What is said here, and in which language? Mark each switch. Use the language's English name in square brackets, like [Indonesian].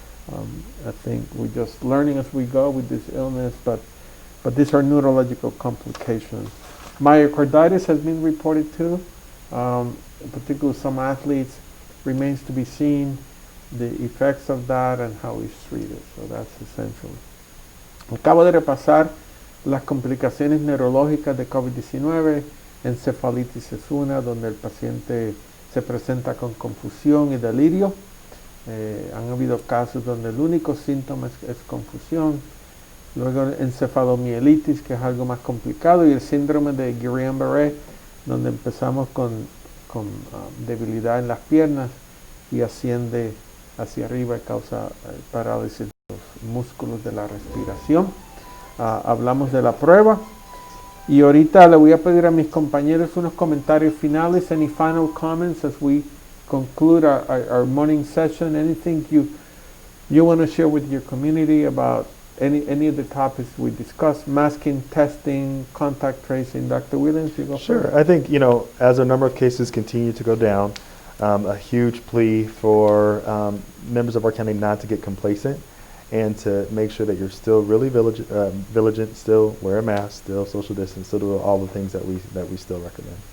[English] I think we're just learning as we go with this illness, but these are neurological complications. Myocarditis has been reported too, particularly some athletes. Remains to be seen the effects of that and how it's treated. So that's essential. [Spanish] Acabo de repasar las complicaciones neurológicas de COVID-19. Encefalitis es una donde el paciente se presenta con confusión y delirio. Han habido casos donde el único síntoma es confusión. Luego encefalomielitis, que es algo más complicado, y el síndrome de Guillain-Barré, donde empezamos con debilidad en las piernas y asciende hacia arriba y causa parálisis de los músculos de la respiración. Hablamos de la prueba y ahorita le voy a pedir a mis compañeros unos comentarios finales. [English] Any final comments as we conclude our morning session? Anything you want to share with your community about any of the topics we discussed? Masking, testing, contact tracing. Dr. Williams, you go Sure. first. I think, as our number of cases continue to go down, a huge plea for members of our county not to get complacent and to make sure that you're still really vigilant, still wear a mask, still social distance, still do all the things that we still recommend.